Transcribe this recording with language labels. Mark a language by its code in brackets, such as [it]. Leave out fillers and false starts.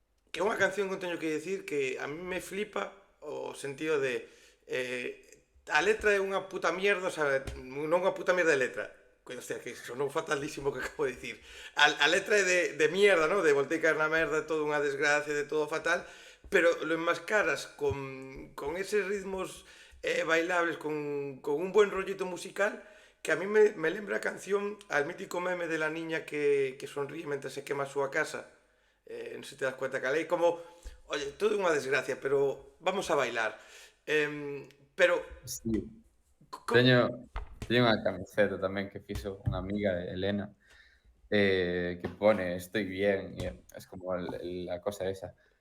[gl] Que é unha canción que teño que dicir que a mí me flipa o sentido de a letra é unha puta mierda, o sea, non unha puta mierda de letra. O sea, que sonou fatalísimo que acabo de dicir. A letra é de mierda, ¿no? De voltei caer na merda, de todo unha desgracia, de todo fatal, [es] pero lo enmascaras con eses ritmos bailables, con un buen rollito musical, que a mí [gl] me lembra a canción [es] al mítico meme de la niña que sonríe mientras se quema su casa. [gl] Non sei se te das cuenta que a lei como, oye, todo é unha desgracia, pero vamos a bailar. Pero, Sí. co- Teño, teño unha camiseta tamén que fixo unha amiga, Elena, que pone "estoy bien", e [es] es como la cosa esa.